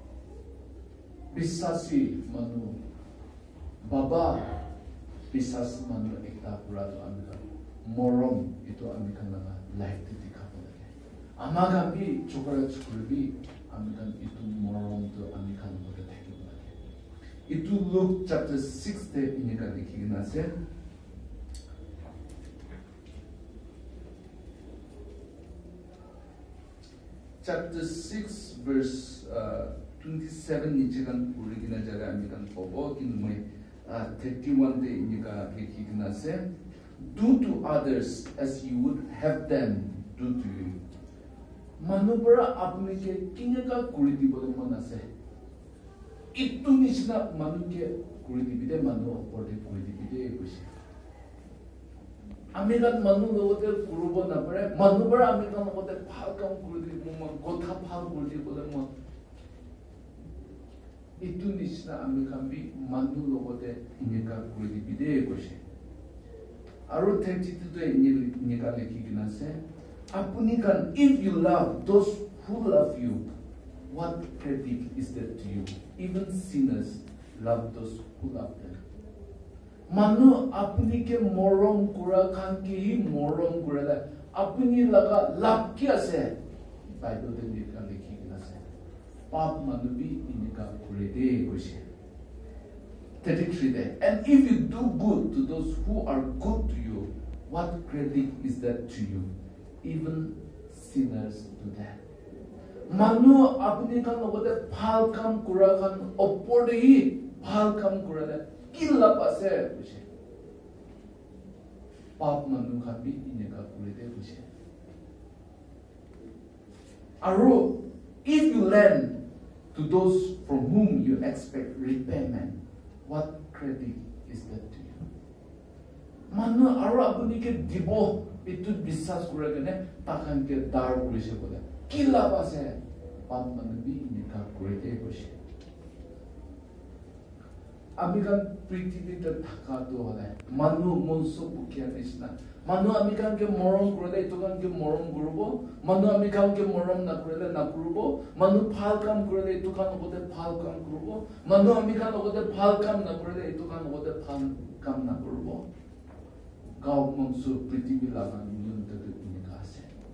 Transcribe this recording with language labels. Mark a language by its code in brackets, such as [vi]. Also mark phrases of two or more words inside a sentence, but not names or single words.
[nag] bisasi manu baba bisas manu ekta pura to amikan morom itu amikan laga life ti dikhabo lage amaga bi chokra chukri amikan itu morom to amikan bote thakibo lage itu Luke chapter 6 te inika likhigina ase chapter 6 verse 27 nichegan purigina jaga amikan bobo kinmoi 31 day inika likhigina ase do [en] to others as you would have them do to you [nag] manubara apne ke kineka kuri dibole mon ase itu nishna manu ke kuri dibide manu oporde kuri dibide kushi American manu logote kurubo na pare manubara American logote phal kam kuri dibo mon kotha phal kuri dibole mon itu nishna American bi manu logote inika kuri dibide kushi aru 32 te inika likhigina ase Apuni kan, [en] if you love those who love you, what credit is that to you? Even sinners love those who love them. [nag] Manu apuni ke morom kura kan ki hi morom kura la apuni laga love ki ase Bible de likhi gina ase pap manu bi inika kure de koise 33 there. [en] And if you do good to those who are good to you, what credit is that to you? Even sinners do that. [nag] Manu apni kan logode phal kam kura kan opor de hi phal kam kura la killa pase koise pap manu kan bi inika kure de koise. Aro, [en] if you lend to those from whom you expect repayment, what credit is that to you? [nag] Manu aro apuni ke dibo itu bisas kura gane takan ke dar kure se kore. Kila pase pap manu bi inika kure de koise. Amikan prithibi thaka to hole manu monso bukia nisna manu amikan ke morom kurele itokan ke morom gurubo manu amikan ke morom na kurele na gurubo manu phal kam kurele itokan ogote phal kam gurubo manu amikan ogote phal kam na kurele itokan ogote phal kam na gurubo gaw monso prithibi lagan yun te inika ase